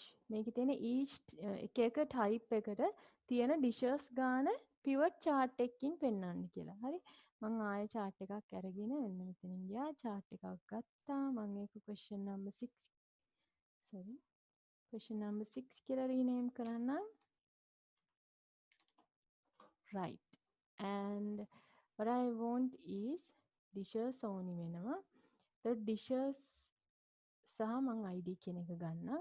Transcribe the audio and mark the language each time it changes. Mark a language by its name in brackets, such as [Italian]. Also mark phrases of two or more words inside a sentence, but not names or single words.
[Sinhala] මේකේ තියෙන each එක එක type එකට තියෙන dishes ගාන [English] pivot chart [Sinhala] එකකින් පෙන්වන්න කියලා. හරි. මම ආයෙ chart එකක් අරගෙන මෙන්න මෙතනින් ගියා. chart එකක් ගත්තා. මම ඒක [English] question number 6 question number 6 [Sinhala] කියලා rename කරන්නම්. [English] Right. And what I want is dishes only වෙනවා. the dishes [Sinhala] සහ මං ID කියන එක ගන්නම්.